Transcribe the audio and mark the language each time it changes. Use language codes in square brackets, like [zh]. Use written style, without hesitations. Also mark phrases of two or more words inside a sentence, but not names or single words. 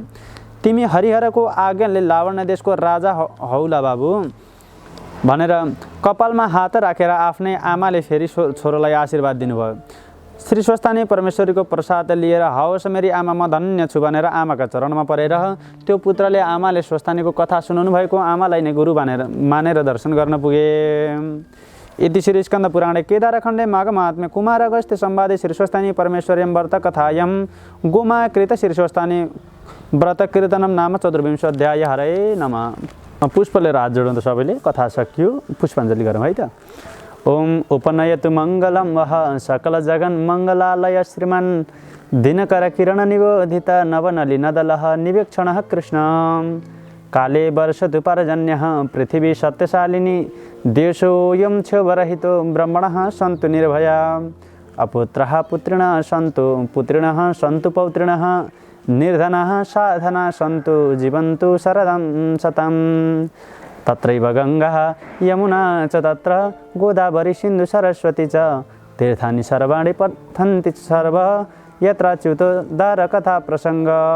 [ne] तिमी हरिहरको आज्ञाले लावण्य देशको राजा हौला बाबु भनेर कपालमा हात राखेर आफ्नै आमाले फेरि छोरोलाई आशीर्वाद दिनुभयो। श्री स्वस्थानी परमेश्वरीको प्रसाद लिएर हवस् मेरी आमा म धन्य छु भनेर आमाका चरणमा परेर त्यो पुत्रले आमाले स्वस्थानीको कथा सुनाउनु भएको आमालाई नै गुरु मानेर दर्शन गर्न पुगे। [sa] इति श्री स्कन्द पुराणे केदारखण्डे माघ महात्म्य कुमार अगस्त्य संवादे श्री स्वस्थानी परमेश्वर्यं व्रत कथायं गोमा कृत श्री स्वस्थानी व्रत कीर्तनम नाम 14 अध्याय। हरे नमः। [ne] पुष्पले हात जोड्नु सबैले, कथा सकियो, पुष्पाञ्जली गरौँ है त। [sa] ओम उपनयतु मङ्गलं वह सकल जगन् मङ्गलालय श्रीमान् दिनकर किरण निबोधित नवनलिनदलः निवेक्षणः कृष्ण काले वर्षतु पर्जन्यः पृथिवी सत्यशालिनी देशोऽयं क्षोभरहितो ब्रह्मणः सन्तु निर्भया अपुत्रः पुत्रिणः सन्तु पुत्रिणः सन्तु पौत्रिणः निर्धनः साधना सन्तु जीवन्तु शरदं शतं तत्रैव गङ्गा यमुना च तत्र गोदावरी सिन्धु सरस्वती च तीर्थानि सर्वाणि पठन्ति सर्व यत्राच्युतोद्धार कथा प्रसङ्ग